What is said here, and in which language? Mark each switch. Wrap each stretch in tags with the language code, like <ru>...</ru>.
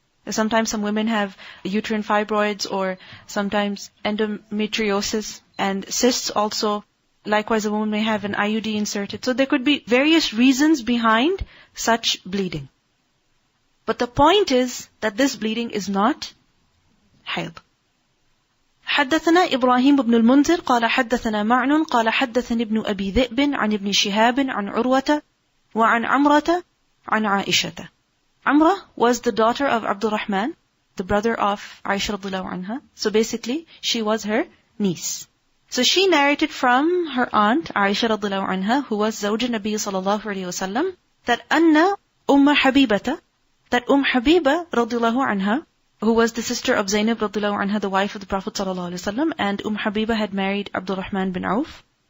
<en>Sometimes some women have uterine fibroids, or sometimes endometriosis and cysts also. Likewise, a woman may have an IUD inserted. So there could be various reasons behind such bleeding. But the point is that this bleeding is not hayd.</en> <ar>حدثنا إبراهيم بن المنذر قال حدثنا معن قال حدثني ابن أبي ذئب عن ابن شهاب عن عروة وعن عمرة عن عائشة.</ar> <en>Amra was the daughter of Abdurrahman, the brother of Aisha radiallahu anha. So basically, she was her niece. So she narrated from her aunt, Aisha radiallahu anha, who was Zawj Nabi sallallahu alayhi wasallam, that Anna Habibata, that Habiba radiallahu anha, who was the sister of Zainab radiallahu anha, the wife of the Prophet sallallahu alayhi wasallam, and Habiba had married Abdurrahman bin Auf.</en>